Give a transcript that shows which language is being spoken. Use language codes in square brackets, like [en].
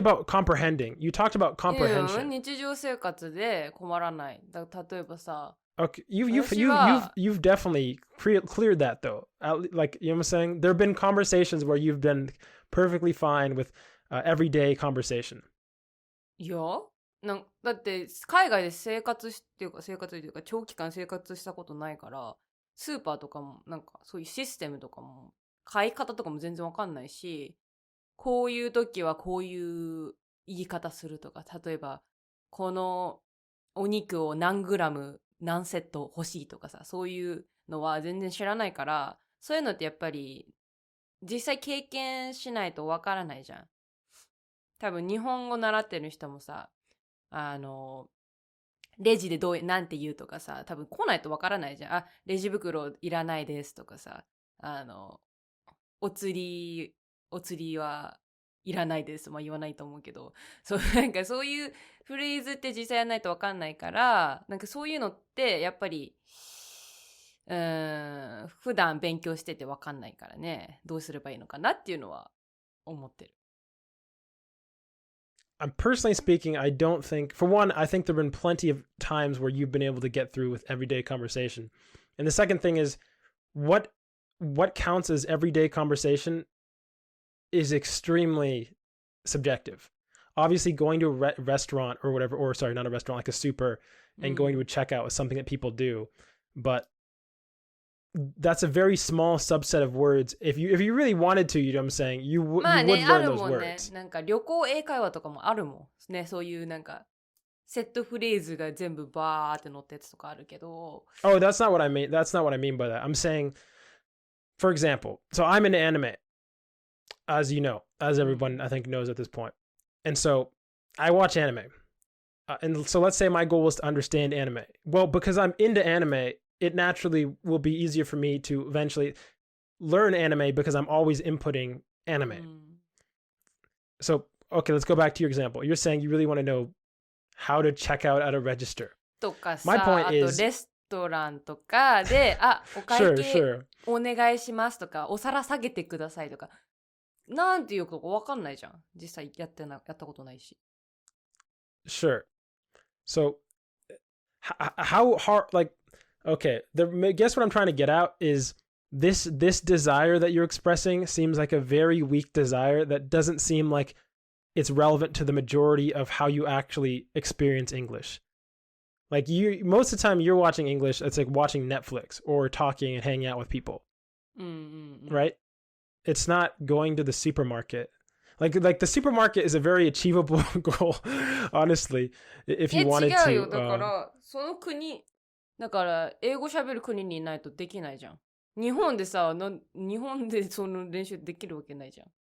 [en] about comprehending. You talked about comprehension. [ja] 日常生活で困らない。例えばさ、 [en] Okay, [ja] 私は [en] you've definitely cleared that though. Like you know what I'm saying? There have been conversations where you've been perfectly fine with everyday conversation. [ja] いやだって海外で生活というか長期間生活したことないから、スーパーとかもなんかそういうシステムとかも買い方とかも全然わかんないし、こういう時はこういう言い方するとか、例えばこのお肉を何グラム何セット欲しいとかさ、そういうのは全然知らないから、そういうのってやっぱり実際経験しないとわからないじゃん。多分日本語習ってる人もさ、レジでなんて言うとかさ、多分来ないとわからないじゃん。レジ袋いらないですとかさ、お釣りはいらないです。まあ言わないと思うけど、なんかそういうフレーズって実際やらないとわかんないから、なんかそういうのってやっぱり、普段勉強しててわかんないからね、どうすればいいのかなっていうのは思ってる。 [en] I'm personally speaking, I don't think, for one, I think there have been plenty of times where you've been able to get through with everyday conversation. And the second thing is, what counts as everyday conversation is extremely subjective. Obviously, going to a restaurant or whatever, or sorry, not a restaurant, like a super, and going to a checkout is something that people do. But that's a very small subset of words. If you really wanted to, you know what I'm saying, you would learn those words. [ja] なんか旅行英会話とかもあるもんね。そういうなんかセットフレーズが全部バーって載ったやつとかあるけど。 [en] Oh, that's not what I mean. That's not what I mean by that. I'm saying, for example, so I'm into anime, as you know, as everyone I think knows at this point. And so I watch anime. And so let's say my goal is to understand anime. Well, because I'm into anime, it naturally will be easier for me to eventually learn anime because I'm always inputting anime. So, okay, let's go back to your example. You're saying you really want to know how to check out at a register. [ja] とかさ、 [en] My point is, [ja] あとレストランとかで、お会計お願いしますとか、お皿下げてくださいとか、なんていうかわかんないじゃん。実際やったことないし。 [en] Sure. So, how hard, like, okay, I guess what I'm trying to get out is this desire that you're expressing seems like a very weak desire that doesn't seem like it's relevant to the majority of how you actually experience English. Like most of the time you're watching English, it's like watching Netflix or talking and hanging out with people. Right? It's not going to the supermarket. Like the supermarket is a very achievable goal, honestly, if you wanted to. [ja] 違うよ。だから、その国、だから英語喋る国にいないとできないじゃん。日本でさ、日本でその練習できるわけないじゃん。